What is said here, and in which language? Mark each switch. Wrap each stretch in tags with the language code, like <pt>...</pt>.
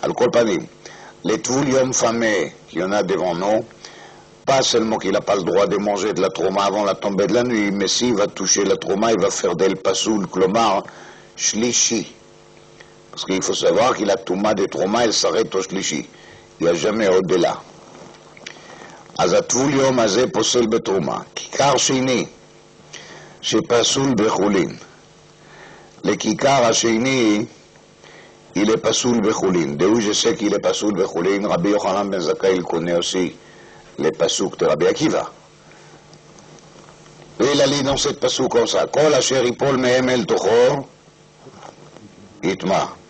<fr>Al-Kol Panim, les Tvoulium famés qu'il y en a devant nous, pas seulement qu'il n'a pas le droit de manger de la trouma avant la tombée de la nuit, mais s'il va toucher la trouma, il va faire d'elle pasoul, klomar, shlishi. Parce qu'il faut savoir que la touma de trouma, elle s'arrête au shlishi. Il n'y a jamais au-delà.</fr> <he>אז הטבוליום הזה פוסל בתרומה. כיכר שני, שפסול בחולין. לכיכר השני,</he> <fr>il est pasoul בחולין. D'où je sais qu'il est pasoul בחולין, Rabbi Yochanan ben Zakkai, il connaît aussi les pasouks de Rabbi Akiva. Et il a dit dans cette pasouk comme ça,</fr> <he>כל אשר ייפול מהם אל תוכו, יטמע.</he>